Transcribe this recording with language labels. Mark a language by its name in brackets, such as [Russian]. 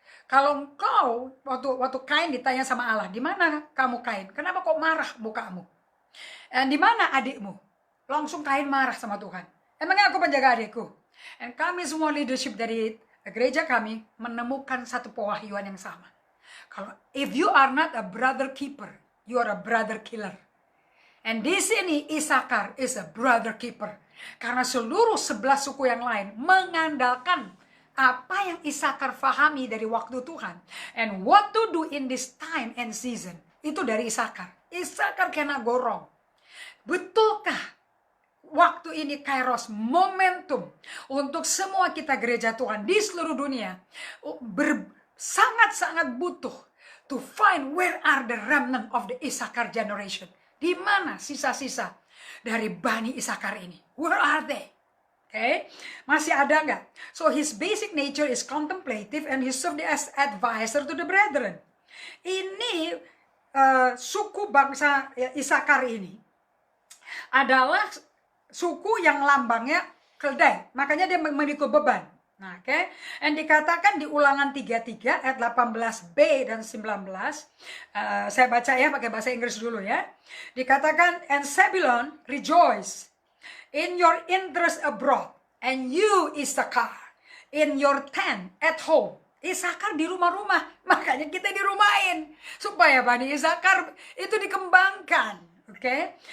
[Indonesian] Kalau engkau waktu Kain ditanya sama Allah, di mana kamu Kain? Kenapa kok marah mukamu? Dan di mana adikmu? Langsung Kain marah sama Tuhan. Emangnya aku penjaga adikku? Dan kami semua leadership dari gereja kami menemukan satu pewahyuan yang sama. [English] Kalau if you are not a brother keeper, you are a brother killer. And di sini Issachar is a brother keeper. [Indonesian] Karena seluruh 11 suku yang lain mengandalkan apa yang Issachar fahami dari waktu Tuhan. [English] And what to do in this time and season. [Indonesian] Itu dari Issachar. [English] Issachar cannot go wrong. [Indonesian] Betulkah waktu ini kairos, momentum untuk semua kita gereja Tuhan di seluruh dunia sangat-sangat butuh [English] to find where are the remnant of the Issachar generation. [Indonesian] Di mana sisa-sisa dari Bani Issachar ini? [English] Where are they? Okay, [Indonesian] masih ada nggak? [English] So his basic nature is contemplative and he served as advisor to the brethren. [Indonesian] Ini suku bangsa Issachar ini adalah suku yang lambangnya keledai, makanya dia memikul beban. Nah, oke. And dikatakan di Ulangan 33 ayat 18b dan 19. Saya baca ya pakai bahasa Inggris dulu ya. [English] Dikatakan, and Zebulun rejoice in your interest abroad, and you Issachar in your tent at home. [Indonesian] Issachar di rumah-rumah, makanya kita dirumahin supaya Bani Issachar itu dikembangkan. Okay?